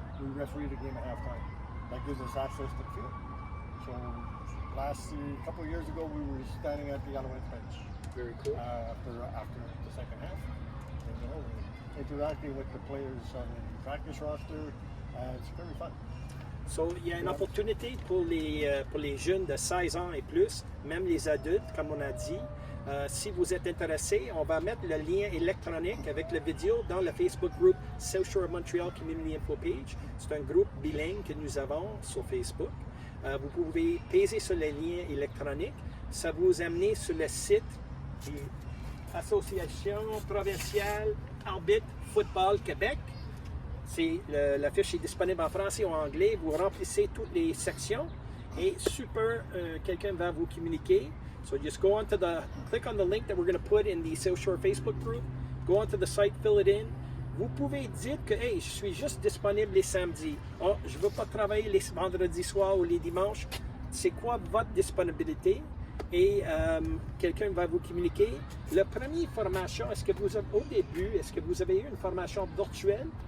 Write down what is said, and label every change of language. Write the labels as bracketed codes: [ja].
[en] We referee the game at halftime. That gives us access to the field. So a couple of years ago, we were standing at the Alouettes bench. Very cool. After the second half, and, we're interacting with the players on the practice roster. It's very fun. [fr] So, il y a une opportunité pour les jeunes de 16 ans et plus, même les adultes, comme on a dit. Si vous êtes intéressé, on va mettre le lien électronique avec la vidéo dans le Facebook group South Shore Montreal Community Info Page. C'est un groupe bilingue que nous avons sur Facebook. Vous pouvez peser sur le lien électronique. Ça vous amène sur le site de l'Association provinciale Arbitre Football Québec. La fiche est disponible en français ou en anglais. Vous remplissez toutes les sections et quelqu'un va vous communiquer. [en] So just click on the link that we're going to put in the South Shore Facebook group. Go onto the site, fill it in. [fr] vous pouvez dire que hey, je suis juste disponible les samedis. Oh, je ne veux pas travailler les vendredis soirs ou les dimanches. C'est quoi votre disponibilité? Et quelqu'un va vous communiquer. La première formation, est-ce que vous avez, au début, est-ce que vous avez eu une formation virtuelle?